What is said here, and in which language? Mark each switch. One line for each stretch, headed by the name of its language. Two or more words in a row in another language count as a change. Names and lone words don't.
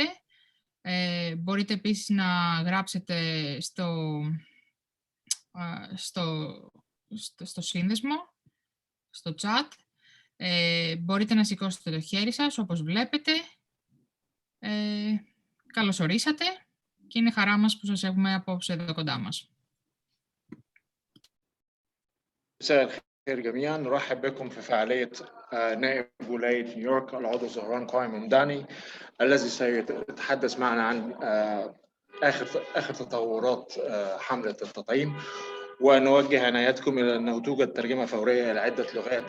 Greek: Μπορείτε επίσης να γράψετε στο σύνδεσμο, στο chat. Μπορείτε να σηκώσετε το χέρι σας, όπως βλέπετε. Καλώς ορίσατε και είναι χαρά μας που σας έχουμε απόψε εδώ κοντά μας.
Arabic: مساء الخير جميعا، نرحب بكم في فعالية نائب ولاية نيويورك العضو زهران قائم ممداني الذي سيتحدث معنا عن آخر تطورات حملة التطعيم، ونوجه عنايتكم إلى أنه توجد ترجمة فورية إلى عدة لغات: